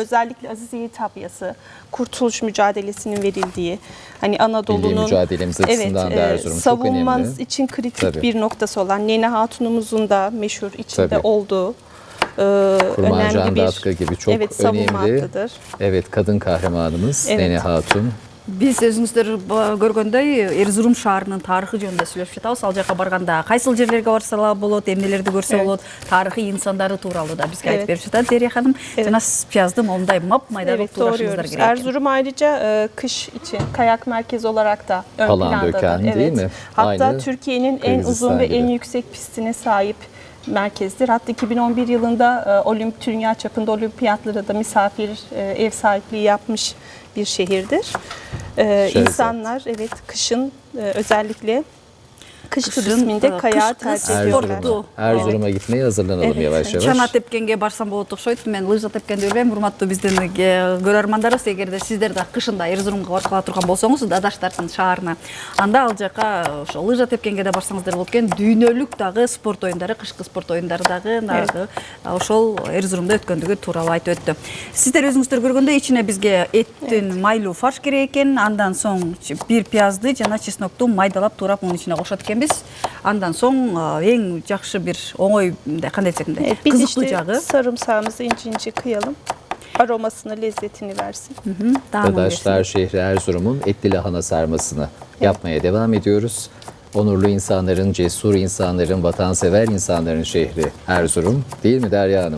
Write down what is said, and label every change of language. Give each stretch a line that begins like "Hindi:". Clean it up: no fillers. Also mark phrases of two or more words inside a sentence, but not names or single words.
Turkish: özellikle Aziziye Tabyası, Kurtuluş mücadelesinin verildiği, hani Milli Anadolu'nun mücadelemiz açısından da Erzurum çok önemli. savunmanız için kritik Tabii. bir noktası olan Nene Hatunumuzun da meşhur içinde Tabii. olduğu Kurman önemli Can bir Datkı gibi çok evet, savunma önemli. hattıdır. Evet, kadın kahramanımız Evet. Nene Hatun.
Kyrgyz: Биз өзүңүздөр көргөндөй Эрзурум шаарынын тарыхы жөнүндө сүйлөшүп жатабыз. Ал жака барганда кайсыл жерлерге барса болот, эмнелерди көрсө болот, тарыхый инсандары тууралуу да бизге айтып
Turkish: Evet.
Kyrgyz: берип жатат Дерия ханым.
Turkish: Evet.
Kyrgyz: Жана пиязды момундай мап-майда кылып
Turkish: Evet
Kyrgyz: туурашыңыздар
Turkish: doğruyoruz.
Kyrgyz: керек.
Turkish: Erzurum ayrıca kış için kayak merkezi olarak da ön Palandöken plandadır. değil mi? Hatta Aynı Türkiye'nin en Kırgızistan uzun ve gibi. en yüksek pistine sahip merkezdir. Hatta 2011 yılında dünya çapında olimpiyatlara da misafir ev sahipliği yapmış bir şehirdir. İnsanlar evet kışın özellikle kış Kışın, turizminde kayağı kış tercih sportu. ediyorlar. Erzurum'a gitmeye hazırlanalım Evet. yavaş yavaş.
Kyrgyz: Чана тепкенге барсам болот окшойт. Мен лыжа тепкенди билбейм. Урматтуу биздин көрөрмандарыбыз, эгерде сиздер да кышында Эрзурумга баргыла турган болсоңуз, дадаштардын шаарына, анда ал жака ошо лыжа тепкенге да барсаңыздар болот экен. Дүйнөлүк дагы спорт оюндары, кышкы спорт оюндары дагы ошол Эрзурумда өткөндүгү тууралуу айтып өттү. Сиздер өзүңүздөр көргөндөй ичине бизге эттин майлуу фарш керек экен, андан соң бир пиязды жана чеснокту майдалап туурап мунун ичине кошот экенбиз. Андан соң эң жакшы бир оңой кандай десек мындай
Turkish: Evet, biz
Kyrgyz: кызыктуу
Turkish: işte
Kyrgyz: жагы
Turkish: sarımsağımızı ince ince kıyalım. Aromasını, lezzetini versin.
Kyrgyz: даамын
Turkish: Dadaşlar şehri Erzurum'un etli lahana sarmasını yapmaya devam ediyoruz. Onurlu insanların, cesur insanların, vatansever insanların şehri Erzurum değil mi Derya Hanım?